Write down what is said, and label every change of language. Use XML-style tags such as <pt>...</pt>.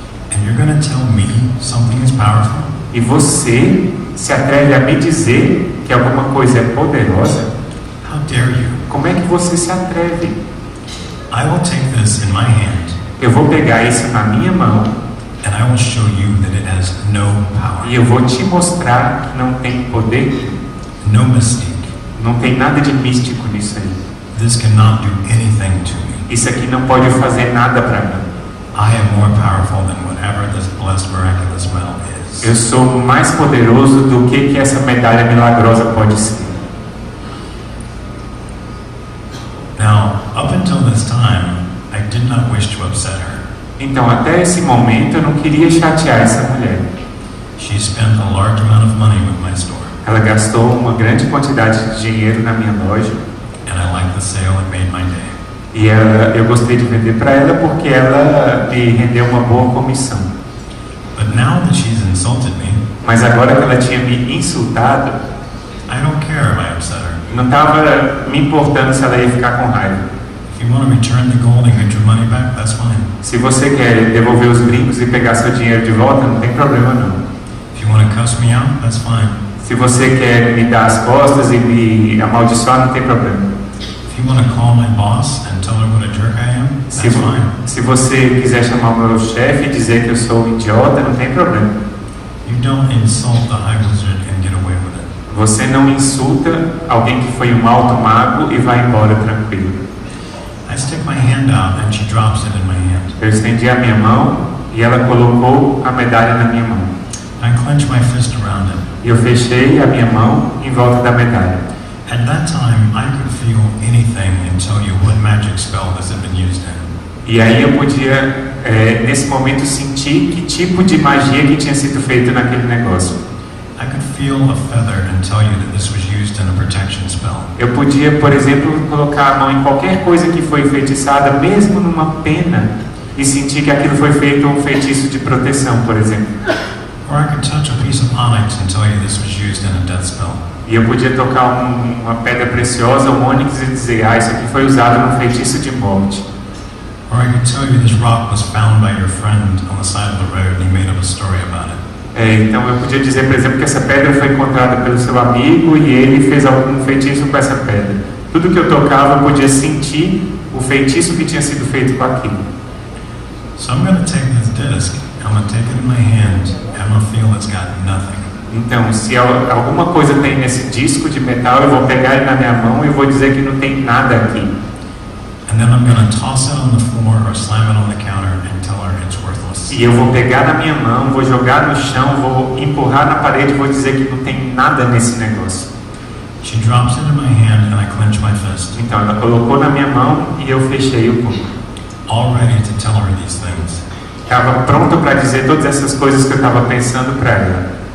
<en>And you're going to tell me something is powerful?</en> <pt>E você se atreve a me dizer que alguma coisa é poderosa?</pt> <en>How dare you?</en> <pt>Como é que você se atreve?</pt> <en>I will take this in my hand.</en> <pt>Eu vou pegar isso na minha mão.</pt> <en>And I will show you that it has no power.</en> <pt>E eu vou te mostrar que não tem poder.</pt> <en>No mystique.</en> <pt>Não tem nada de místico nisso aí.</pt> <en>This cannot do anything to me.</en> <pt>Isso aqui não pode fazer nada para mim.</pt> <en>I am more powerful than whatever this blessed miraculous medal is.</en> <pt>Eu sou mais poderoso do que essa medalha milagrosa pode ser.</pt> <en>Now, up until this time, I did not wish to upset her.</en> <pt>Então, até esse momento, eu não queria chatear essa mulher.</pt> <en>She spent a large amount of money with my store.</en> <pt>Ela gastou uma grande quantidade de dinheiro na minha loja.</pt> <en>And I liked the sale, it made my day.</en> <pt>E eu gostei de vender para ela porque ela me rendeu uma boa comissão.</pt> <en>But now that she's insulted me,</en> <pt>Mas agora que ela tinha me insultado,</pt> <en>I don't care if I upset her.</en> <pt>não estava me importando se ela ia ficar com raiva.</pt> <en>If you want to return the gold and get your money back, that's fine.</en> <pt>Se você quer devolver os brincos e pegar seu dinheiro de volta, não tem problema não.</pt> <en>If you want to cuss me out, that's fine.</en> <pt>Se você quer me dar as costas e me amaldiçoar, não tem problema.</pt> <en>If you want to call my boss and tell her what a jerk I am, that's fine.</en> <pt>Se você quiser chamar o meu chefe e dizer que eu sou um idiota, não tem problema.</pt> <en>You don't insult the High Wizard and get away with it.</en> <pt>Você não insulta alguém que foi um alto mago e vai embora tranquilo.</pt> <en>I stick my hand out and she drops it in my hand.</en> <pt>Eu estendi a minha mão e ela colocou a medalha na minha mão.</pt> <en>I clench my fist around it.</en> <pt>E eu fechei a minha mão em volta da medalha.</pt> <en>At that time, I could feel anything and tell you what magic spell this had been used in.</en> <pt>E aí eu podia, nesse momento, sentir que tipo de magia que tinha sido feito naquele negócio.</pt> <en>I could feel a feather and tell you that this was used in a protection spell.</en> <pt>Eu podia, por exemplo, colocar a mão em qualquer coisa que foi feitiçada, mesmo numa pena, e sentir que aquilo foi feito um feitiço de proteção, por exemplo.</pt> <en>Or I could touch a piece of onyx and tell you this was used in a death spell.</en> <pt>E eu podia tocar uma pedra preciosa, um ônix, e dizer, isso aqui foi usado num feitiço de morte.</pt> <en>Or I could tell you this rock was found by your friend on the side of the road and he made up a story about it.</en> <pt>Então eu podia dizer, por exemplo, que essa pedra foi encontrada pelo seu amigo e ele fez algum feitiço com essa pedra. Tudo que eu tocava eu podia sentir o feitiço que tinha sido feito com aquilo.</pt> <en>So I'm going to take this disc, I'm going to take it in my hand, and I'm going to feel it's got nothing.</en> <pt>Então, se alguma coisa tem nesse disco de metal, eu vou pegar ele na minha mão e vou dizer que não tem nada aqui.</pt> <en>And then I'm going to toss it on the floor or slam it on the counter and tell her it's worthless.</en> <pt>E eu vou pegar na minha mão, vou jogar no chão, vou empurrar na parede e vou dizer que não tem nada nesse negócio.</pt> <en>She drops it in my hand and I clench my fist.</en> <pt>Então ela colocou na minha mão e eu fechei o punho.</pt> <en>all ready to tell her these things.</en> <pt>Estava pronto para dizer todas essas coisas que eu estava pensando para ela.</pt>